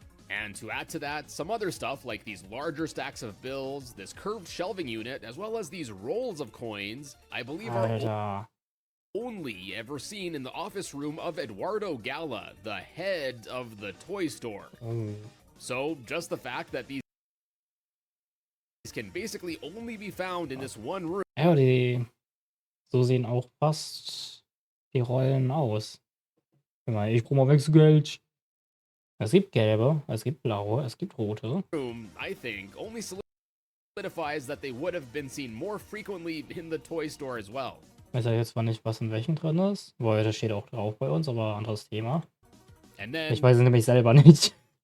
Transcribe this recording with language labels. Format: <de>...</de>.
<en>And to add to that, some other stuff like these larger stacks of bills, this curved shelving unit, as well as these rolls of coins, I believe are only ever seen in the office room of Eduardo Gala, the head of the toy store. So just the fact that these can basically only be found in this one room.</en> <de>Ja, so sehen auch fast die Rollen aus. Guck mal, ich brauche mal Wechselgeld. Es gibt gelbe, es gibt blaue, es gibt rote.</de> <en>I think, only solidifies that they would have been seen more frequently in the toy store as well.</en> <de>Ich weiß ja jetzt zwar nicht, was in welchen drin ist. Weil das steht auch drauf bei uns, aber anderes Thema.</de> <en>And</en> <de>Ich</de> <en>then,</en> <de>weiß es nämlich selber nicht.</de>